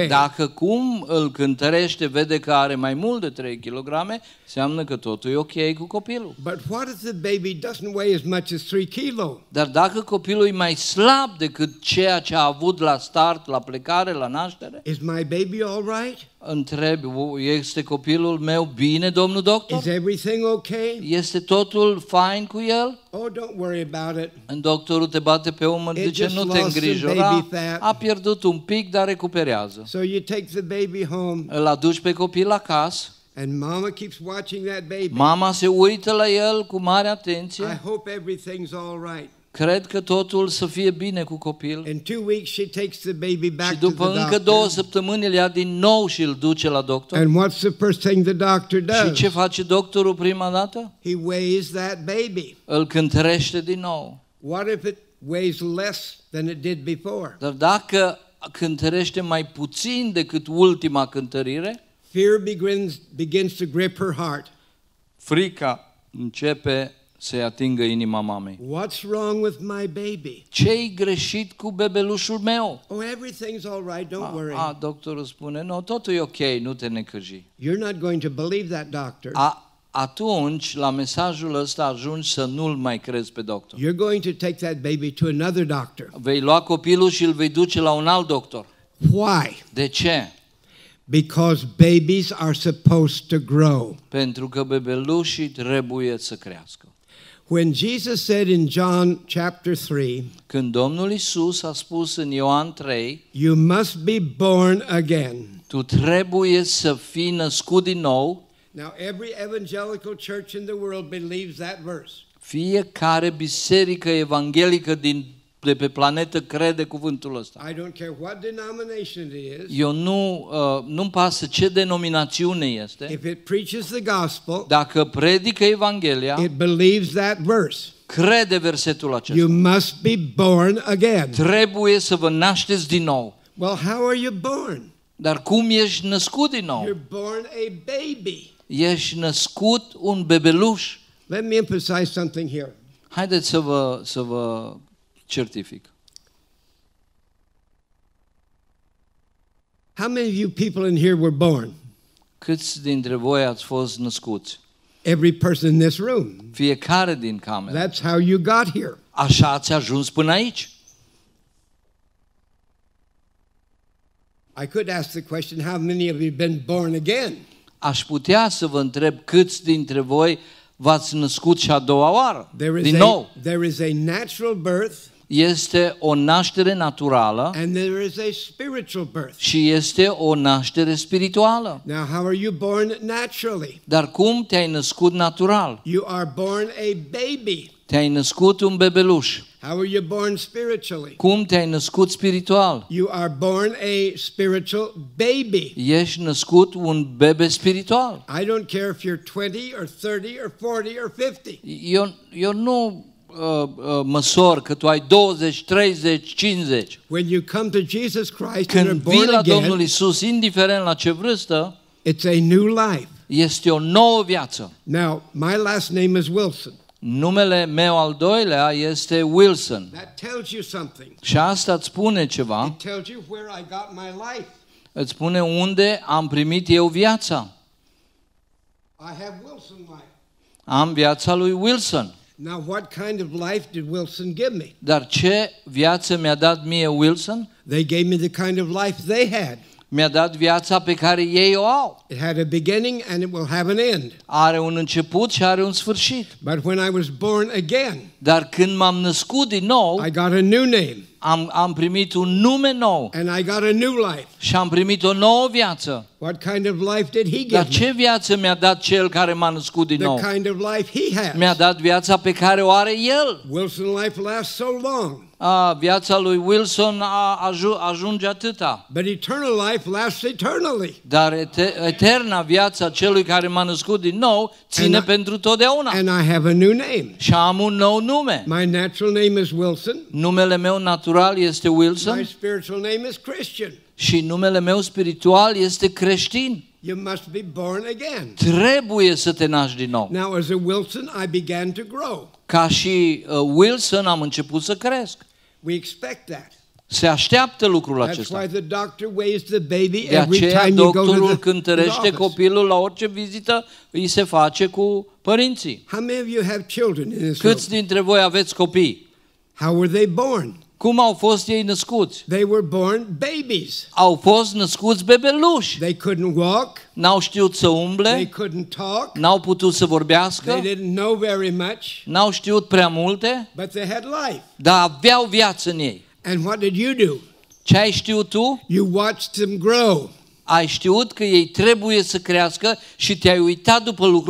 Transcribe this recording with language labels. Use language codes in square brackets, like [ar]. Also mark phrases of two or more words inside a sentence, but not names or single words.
[ro] Dacă cum îl cântărește, vede că are mai mult de 3 kg, înseamnă că totul e ok cu copilul. [en] But what if the baby doesn't weigh as much as 3 kilo? [ro] Dar dacă copilul e mai slab decât ceea ce a avut la start, la plecare, la naștere, [en] Is my baby all right? [ro] întrebi, este copilul meu bine, domnul doctor? [en] Is everything okay? [ro] Este totul fine cu el? [en] Oh, don't worry about it. [ro] Doctorul te bate pe umăr, [en] It [ro] zice, [en] just [ro] nu te [en] lost some [ro] îngrijora, [en] baby fat. [ro] a pierdut un pic, dar recuperează. [en] So you take the baby home, [ro] Îl aduci pe copil acasă, [en] and mama keeps watching that baby. [ro] mama se uită la el cu mare [en] I [ro] atenție, [en] hope everything's all right. [ro] cred că totul să fie bine cu copil. [en] In 2 weeks, she takes the baby back [ro] Și [en] to [ro] după [en] the [ro] încă 2 [en] doctor. [ro] săptămâni îl ia din nou și îl duce la doctor. [en] And what's the first thing the doctor [ro] Și [en] does? [ro] ce face doctorul prima dată? [en] He weighs that baby. [ro] Îl cântărește din nou. [en] What if it weighs less than it did before? [ro] Dar dacă cântărește mai puțin decât ultima cântărire, [en] Fear begins to grip her heart. [ro] frica începe să-i atingă inima mamei. [en] What's wrong with my baby? [ro] Ce-i greșit cu bebelușul meu? [en] Oh, everything's all right, don't worry. [ro] Doctorul spune, nu, totul e ok, nu te necăji. [en] You're not going to believe that doctor. [ro] Atunci, la mesajul ăsta ajungi să nu-l mai crezi pe doctor. [en] You're going to take that baby to another doctor. [ro] Vei lua copilul și îl vei duce la un alt doctor. [en] Why? [ro] De ce? [en] Because babies are supposed to grow. [ro] Pentru că bebelușii trebuie să crească. [en] When Jesus said in John chapter 3, [ro] Când Domnul Iisus a spus în Ioan 3, [en] you must be born again. [ro] tu trebuie să fii născut din nou. [en] Now, every evangelical church in the world believes that verse. [ro] Fiecare biserică evanghelică de pe planetă crede cuvântul ăsta. [en] I don't care what denomination it is. [ro] Eu nu-mi pasă ce denominațiune este. [en] If it preaches the gospel, [ro] Dacă predică Evanghelia, [en] it believes that verse. [ro] crede versetul acesta. [en] You must be born again. [ro] Trebuie să vă nașteți din nou. [en] Well, how are you born? [ro] Dar cum ești născut din nou? [en] You're born a baby. [ro] Ești născut un bebeluș. [en] Let me emphasize something here. [ro] Haideți să vă certific. [en] How many of you people in here were born? [ro] Câți dintre voi ați fost născuți? [en] Every person in this room. [ro] Fiecare din cameră. [en] That's how you got here. [ro] Așa ați ajuns până aici. [en] I could ask the question, how many of you have been born again? [ro] Aș putea să vă întreb câți dintre voi v-ați născut și a doua oară, din nou. [en] There is a natural birth. [ro] Este o naștere naturală [en] and there is a spiritual birth. [ro] și este o naștere spirituală. [en] Now, how are you born naturally? [ro] Dar cum te-ai născut natural? [en] You are born a baby. [ro] Te-ai născut un bebeluș. [en] How are you born spiritually? [ro] Cum te-ai născut spiritual? [en] You are born a spiritual baby. [ro] Ești născut un bebe spiritual. [en] I don't care if you're 20 or 30 or 40 or 50. [ro] Eu nu măsor că tu ai 20, 30, 50. [en] When you come to Jesus Christ and are [ro] Când vii [en] born [ro] la Domnul [en] again, [ro] Isus, indiferent la ce vârstă, [en] it's a new life. [ro] este o nouă viață. [en] Now, my last name is Wilson. [ro] Numele meu al doilea este Wilson. [en] That tells you something. [ro] Și asta îți spune ceva. [en] It tells you where I got my life. [ro] Îți spune unde am primit eu viața. [en] I have Wilson life. [ro] Am viața lui Wilson. [en] Now, what kind of life did Wilson give me? [ro] Dar ce viață mi-a dat mie Wilson? [en] They gave me the kind of life they had. [ro] Mi-a dat viața pe care ei o au. [en] It had a beginning and it will have an end. [ro] Are un început și are un sfârșit. [en] But when I was born again, [ro] Dar când m-am născut din nou, [en] I got a new name [ro] am primit un nume nou [en] and I got a new life. [ro] și am primit o nouă viață. [en] What kind of life did he give [ro] Dar [en] me? [ro] ce viață mi-a dat cel care m-a născut din nou? [en] The kind of life he has. [ro] Mi-a dat viața pe care o are el. [en] Wilson life lasts so long. [ro] Viața lui Wilson ajunge atâta. [en] But eternal life lasts eternally. [ro] Dar eterna viața celui care m-a născut din nou ține pentru totdeauna. [en] And I have a new name. [ro] Și am un nou nume. [en] My natural name is Wilson. [ro] Numele meu natural este [en] My [ro] Wilson [en] spiritual name is Christian. [ro] și numele meu spiritual este creștin. [en] You must be born again. [ro] Trebuie să te naști din nou. [en] Now, as a Wilson, I began to grow. [ro] Ca și Wilson am început să cresc. [en] We expect that. [ro] Se așteaptă lucrul [en] That's [ro] acesta. [en] why the doctor weighs the baby [ro] De [en] every [ro] aceea [en] time you go to [ro] doctorul [en] the [ro] cântărește [en] office. [ro] copilul la orice vizită îi se face cu părinții. [en] How many of you have children in this room? [ro] Câți dintre voi aveți copii? [en] How were they born? [ro] Cum au fost ei născuți? [en] They were born babies. [ro] Au fost născuți bebeluși. [en] They couldn't walk. [ro] N-au știut să [en] They [ro] umble, [en] couldn't talk. [ro] n-au putut să vorbească, [en] They didn't know very much, [ro] n-au știut prea multe, [en] but they had life. [ro] dar aveau viață în ei. [en] And what did you do? [ro] Ce ai știut tu? [en] You watched them grow. [ro] Ai știut că ei trebuie să crească și te-ai uitat după lucrul